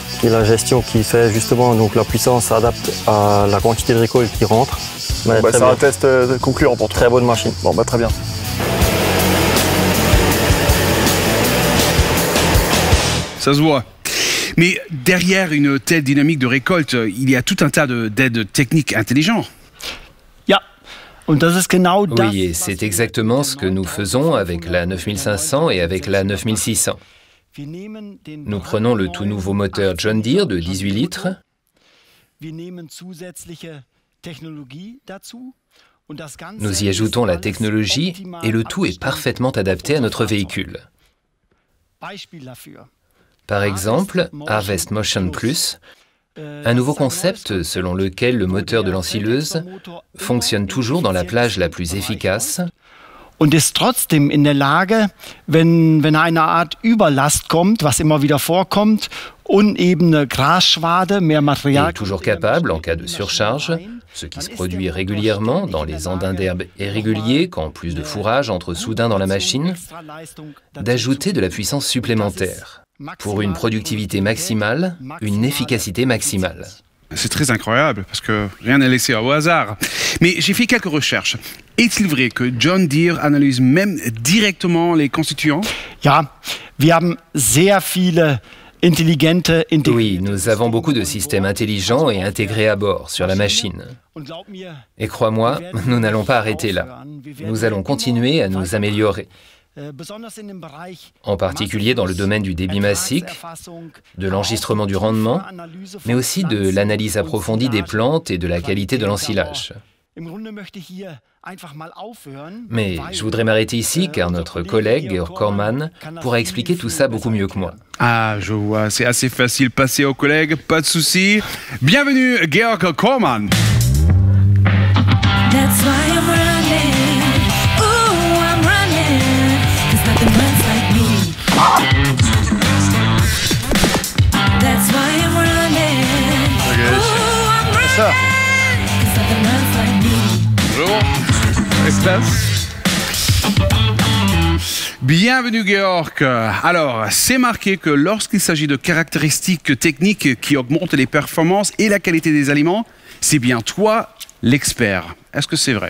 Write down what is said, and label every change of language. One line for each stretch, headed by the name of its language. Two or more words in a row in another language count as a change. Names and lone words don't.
French: Et la gestion qui fait justement, donc la puissance s'adapte à la quantité de récolte qui rentre. Mais Bah, très c'est bien. un test concluant pour toi. Très bonne machine. Bon, bah très bien. Ça se voit. Mais derrière une telle dynamique de récolte, il y a tout un tas d'aides techniques intelligentes.
German: Ja, und das ist genau das.
French: Oui, et c'est exactement ce que nous faisons avec la 9500 et avec la 9600. Nous prenons le tout nouveau moteur John Deere de 18 litres. Nous y ajoutons la technologie et le tout est parfaitement adapté à notre véhicule. Par exemple, Harvest Motion Plus, un nouveau concept selon lequel le moteur de l'ensileuse fonctionne toujours dans la plage la plus efficace
German: Und ist trotzdem in der Lage, wenn eine Art Überlast kommt, was immer wieder vorkommt, unebene Grasschwade, mehr Material.
French: et toujours capable, en cas de surcharge, ce qui se produit régulièrement dans les andins d'herbe irréguliers quand plus de fourrage entre soudain dans la machine, d'ajouter de la puissance supplémentaire pour une productivité maximale, une efficacité maximale. C'est très incroyable parce que rien n'est laissé au hasard. Mais j'ai fait quelques recherches. Est-il vrai que John Deere analyse même directement les constituants?
German: Ja, wir haben sehr viele intelligente
French: Oui, nous avons beaucoup de systèmes intelligents et intégrés à bord sur la machine. Et crois-moi, nous n'allons pas arrêter là. Nous allons continuer à nous améliorer, en particulier dans le domaine du débit massique, de l'enregistrement du rendement, mais aussi de l'analyse approfondie des plantes et de la qualité de l'ensilage. Mais je voudrais m'arrêter ici car notre collègue Georg Kormann pourra expliquer tout ça beaucoup mieux que moi. Ah, je vois, c'est assez facile. Passer aux collègues, pas de souci. Bienvenue, Georg Kormann.
English: That's why I'm running. Ooh, I'm running. 'Cause nothing runs like me. That's why I'm running. Ooh, I'm running. 'Cause nothing runs like me.
French: Bonjour. Bienvenue Georg. Alors, c'est marqué que lorsqu'il s'agit de caractéristiques techniques qui augmentent les performances et la qualité des aliments, c'est bien toi l'expert. Est-ce que c'est vrai?